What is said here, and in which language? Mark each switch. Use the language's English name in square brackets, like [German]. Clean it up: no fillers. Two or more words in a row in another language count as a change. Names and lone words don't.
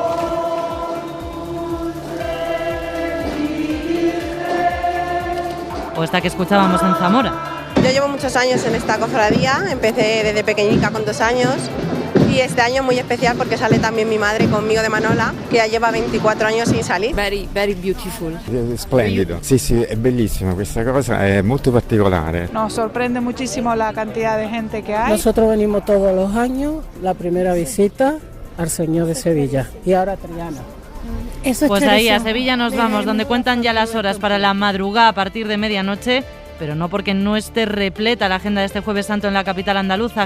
[Spanish] O esta que escuchábamos en Zamora. Yo llevo muchos años en esta cofradía, empecé desde pequeñica con 2 años y este año muy especial porque sale también mi madre conmigo de Manola, que ya lleva 24 años sin salir. [English] Very beautiful. [Italian] Splendido. Sì, è bellissimo, questa cosa è molto particolare. [Spanish] Nos sorprende muchísimo la cantidad de gente que hay. Nosotros venimos todos los años, la primera visita al Señor de Sevilla y ahora Triana. Pues ahí a Sevilla nos vamos, donde cuentan ya las horas para la madrugada a partir de medianoche, pero no porque no esté repleta la agenda de este Jueves Santo en la capital andaluza.